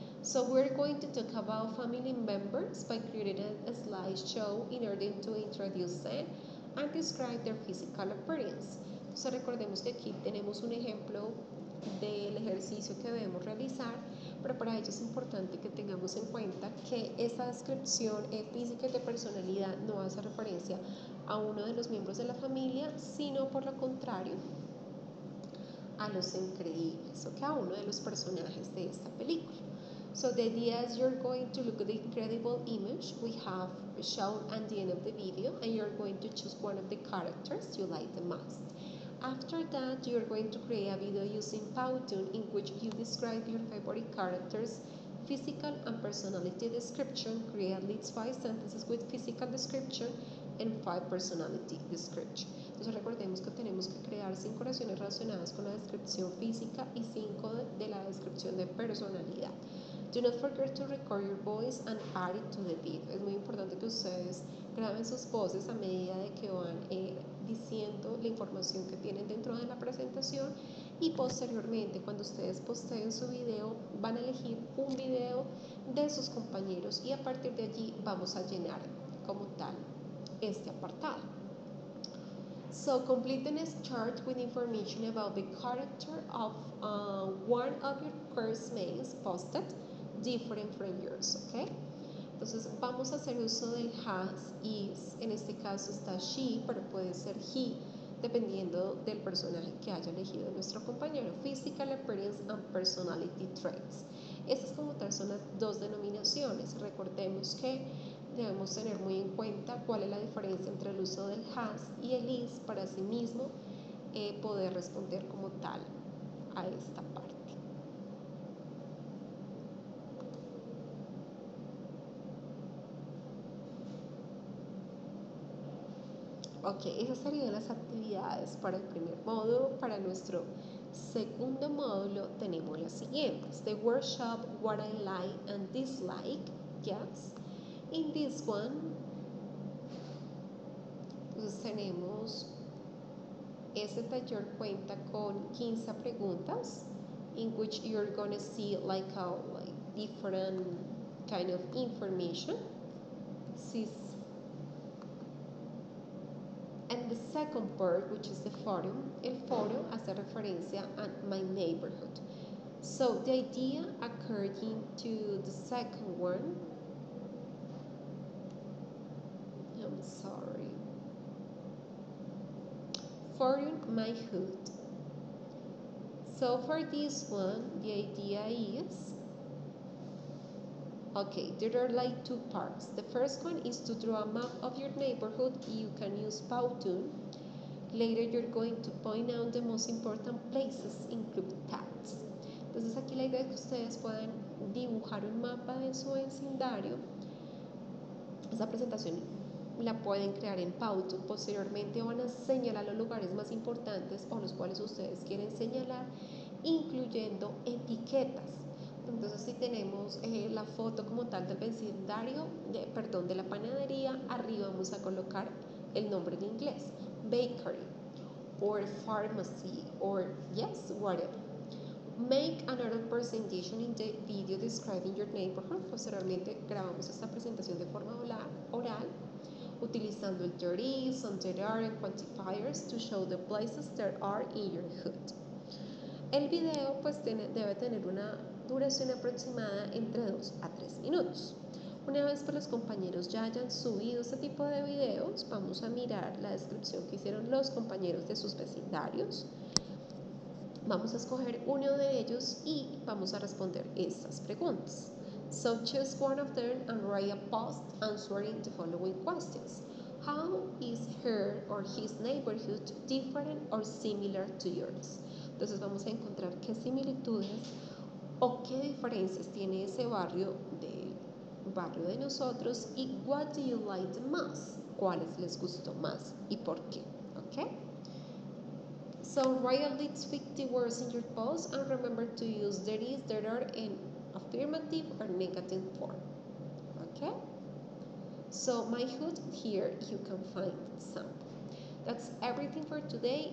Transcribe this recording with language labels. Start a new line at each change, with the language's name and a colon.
English: So we're going to talk about family members by creating a slideshow in order to introduce them and describe their physical appearance.
Spanish: Entonces recordemos que aquí tenemos un ejemplo del ejercicio que debemos realizar, pero para ello es importante que tengamos en cuenta que esta descripción física y de personalidad no hace referencia a uno de los miembros de la familia, sino por lo contrario a los increíbles, o que a uno de los personajes de esta película.
English: So the idea is you're going to look at the incredible image we have shown at the end of the video, and you're going to choose one of the characters you like the most. After that, you're going to create a video using Powtoon in which you describe your favorite characters' physical and personality description. Create at least 5 sentences with physical description and 5 personality description.
Spanish: Entonces recordemos que tenemos que crear 5 oraciones relacionadas con la descripción física y 5 de la descripción de personalidad.
English: Do not forget to record your voice and add it to the video.
Spanish: Es muy importante que ustedes graben sus voces a medida de que van diciendo la información que tienen dentro de la presentación, y posteriormente cuando ustedes posteen su video van a elegir un video de sus compañeros y a partir de allí vamos a llenar como tal este apartado.
English: So complete the next chart with information about the character of one of your classmates posted different from yours, okay?
Spanish: Entonces vamos a hacer uso del has, is, en este caso está she, pero puede ser he, dependiendo del personaje que haya elegido nuestro compañero.
English: Physical appearance and personality traits.
Spanish: Estas como tal son las dos denominaciones. Recordemos que debemos tener muy en cuenta cuál es la diferencia entre el uso del has y el is para así mismo poder responder como tal a esta parte. Ok, esas serían las actividades para el primer módulo. Para nuestro segundo módulo tenemos las siguientes.
English: The workshop, what I like and dislike. Yes. In this one,
Spanish: entonces tenemos, este taller cuenta con 15 preguntas
English: in which you're gonna see like different kind of information. And the second part, which is the forum,
Spanish: el foro hace referencia a
English: my neighborhood. So the idea according to the second one, I'm sorry, forum, my hood. So for this one, the idea is Okay, there are like two parts. The first one is to draw a map of your neighborhood. You can use Powtoon. Later you're going to point out the most important places, include tags.
Spanish: Entonces aquí la idea es que ustedes puedan dibujar un mapa de su vecindario. Esta presentación la pueden crear en Powtoon. Posteriormente van a señalar los lugares más importantes o los cuales ustedes quieren señalar, incluyendo etiquetas. Entonces, si tenemos la foto como tal del vecindario, de la panadería, arriba vamos a colocar el nombre en inglés,
English: bakery, or pharmacy, or yes, whatever. Make another presentation in the video describing your neighborhood.
Spanish: Posteriormente grabamos esta presentación de forma oral utilizando el
English: there is and there are and quantifiers to show the places that are in your hood.
Spanish: El video pues debe tener una duración aproximada entre 2 a 3 minutos. Una vez que los compañeros ya hayan subido este tipo de videos, vamos a mirar la descripción que hicieron los compañeros de sus vecindarios. Vamos a escoger uno de ellos y vamos a responder estas preguntas.
English: So choose one of them and write a post answering the following questions. How is her or his neighborhood different or similar to yours?
Spanish: Entonces vamos a encontrar qué similitudes o qué diferencias tiene ese barrio de nosotros y
English: what do you like the most?
Spanish: ¿Cuáles les gustó más y por qué? ¿Ok?
English: So write at least 50 words in your post and remember to use there is, there are in affirmative or negative form. Okay? So my hood here you can find some. That's everything for today.